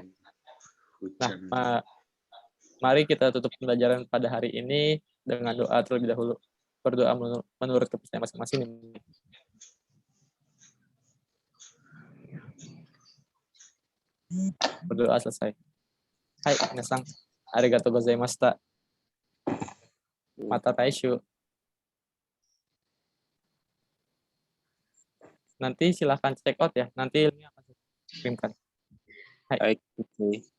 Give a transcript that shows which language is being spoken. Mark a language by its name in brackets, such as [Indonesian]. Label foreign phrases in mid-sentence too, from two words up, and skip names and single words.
[Indonesian] Nah, mari kita tutup pembelajaran pada hari ini dengan doa terlebih dahulu. Berdoa menurut kepercayaan masing-masing. Berdoa selesai. [Japanese] Hai, minasan. ありがとうございました. またたいしゅ. [Indonesian] Nanti silahkan [English] check out [Indonesian] ya. Nanti linknya akan saya kirimkan. [Japanese] Hai.